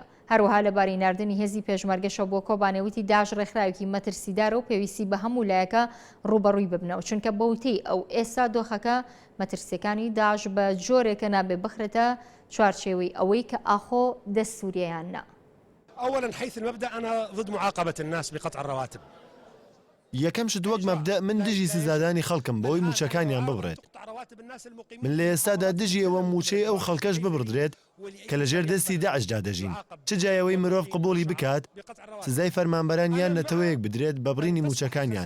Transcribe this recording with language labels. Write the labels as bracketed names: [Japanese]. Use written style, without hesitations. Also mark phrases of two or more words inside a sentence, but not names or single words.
[Central Kurdish] هەروەها لەبارەی ناردنی هێزی پێشمەرگەشە بۆ کۆبانەوتی داعش ڕێکخراوێکی مەترسیدارە و پێویستی بە هەموو لایەکە ڕوبەڕووی ببنەوە چونکە بەوتەی ئەو ئێستا دۆخەکە مەترسیەکانی داعش بە جۆرێکە نابێ بخرێتە چوارچێوەی ئەوەی کە ئاخۆ دەستوریەیان نا. [Arabic] أولا حيث المبدأ أنا ضد معاقبة الناس بقطع الرواتب. [Central Kurdish] یەکەم شت وەک مەبدە من دژی سزادانی خەڵکم بۆی موچەکانیان ببڕێت. من لە ئێستادا دژی ئەوە موچەی ئەو خەڵکەش ببڕدرێت کە لەژێر دەستی داعشدا دەژین. چ جایەوەی مرۆڤ قبولی بکات سزای فەرمانبەرانیان نەتەوەیەک بدرێت بە بڕینی موچەکانیان.